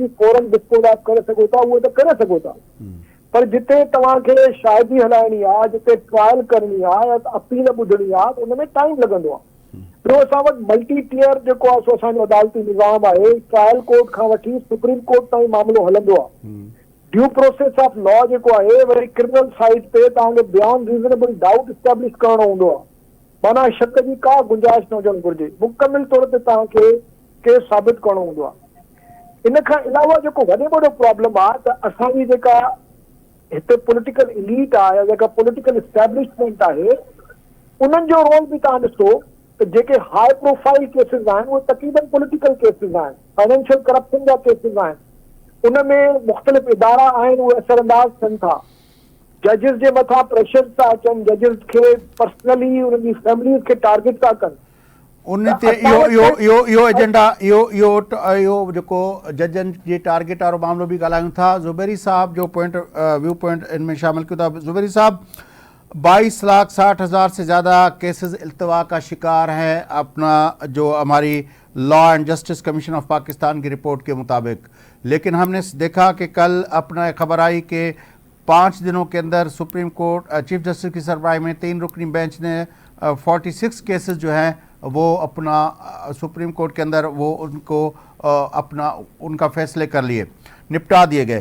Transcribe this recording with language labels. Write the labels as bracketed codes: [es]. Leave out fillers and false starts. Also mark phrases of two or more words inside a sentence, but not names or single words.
[sd] फौरन [en] dispose of [sd] करे सघो था उहे त करे सघो था पर जिते तव्हांखे शायदी हलाइणी आहे जिते ट्रायल करणी आहे या अपील ॿुधणी आहे त उन में टाइम लॻंदो आहे ॿियो असां वटि [en] multi tier [sd] जेको आहे सो असांजो अदालती निज़ाम आहे [en] trial court [sd] खां वठी [en] Supreme Court [sd] ताईं मामिलो हलंदो आहे [en] due process of law [sd] जेको आहे वरी [en] criminal side [sd] ते तव्हांखे [en] beyond reasonable doubt establish [sd] करणो हूंदो आहे माना शक जी का गुंजाइश न हुजणु घुरिजे मुकमिल तौर ते तव्हांखे केस साबित करणो हूंदो आहे इन खां अलावा जेको वॾे वॾो प्रॉब्लम आहे त असांजी जेका हिते [en] political elite [sd] आहे, जेका [en] political establishment [sd] आहे, उन्हनि जो रोल बि तव्हां ॾिसो त जेके [en] high profile cases [sd] आहिनि उहे तक़रीबन [en] political cases [sd] आहिनि, [en] financial corruption [sd] जा केसिस आहिनि। उनमें मुख़्तलिफ़ इदारा आहिनि, उहे असरअंदाज़ थियनि था, जजिस जे मथां प्रेशर था अचनि, जजिस खे पर्सनली उन्हनि जी फैमिलीज़ खे टारगेट था कनि। उन ते इहो एजेंडा इहो जेको जजनि जे टारगेट वारो मामलो बि ॻाल्हायूं था। ज़ुबैरी साहब जो [en] view point [sd] इनमें शामिल कयूं था। [ur] زبیری صاحب، 22,60,000 سے زیادہ کیسز التوا کا شکار ہیں اپنا، جو ہماری لاء اینڈ جسٹس کمیشن آف پاکستان کی رپورٹ کے مطابق. لیکن ہم نے دیکھا کہ کل اپنا خبر آئی کہ 5 دنوں کے اندر [en] Supreme Court Chief Justice [ur] کی سربراہی میں 3 رکنی بینچ نے 46 کیسز جو ہیں وہ اپنا [en] Supreme Court [ur] کے اندر وہ ان کو اپنا ان کا فیصلے کر لیے، نمٹا دیے گئے.